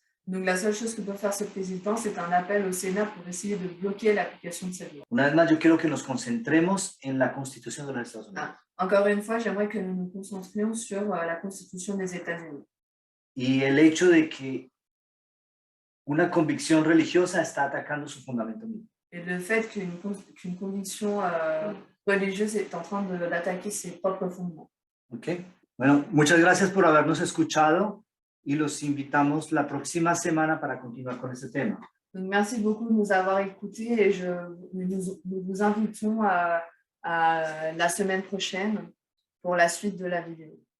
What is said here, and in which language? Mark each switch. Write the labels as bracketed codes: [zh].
[fr] Donc la seule chose que peut faire ce président, c'est un appel au Sénat pour essayer de bloquer l'application de cette loi. [es] Una vez más, yo quiero que nos concentremos en la Constitución de los Estados Unidos. [fr] Encore une fois, j'aimerais que nous nous concentrions sur la Constitution des États-Unis. [es] Y el hecho de que una convicción religiosa está atacando su fundamento mismo. [fr] Et le fait qu'une conviction religieuse est en train d'attaquer ses propres fondements. Okay. [es] Bueno, muchas gracias por habernos escuchado y los invitamos la próxima semana para continuar con este tema. [fr] Donc merci beaucoup de nous avoir écoutés et nous vous invitons à à la semaine prochaine pour la suite de la vidéo.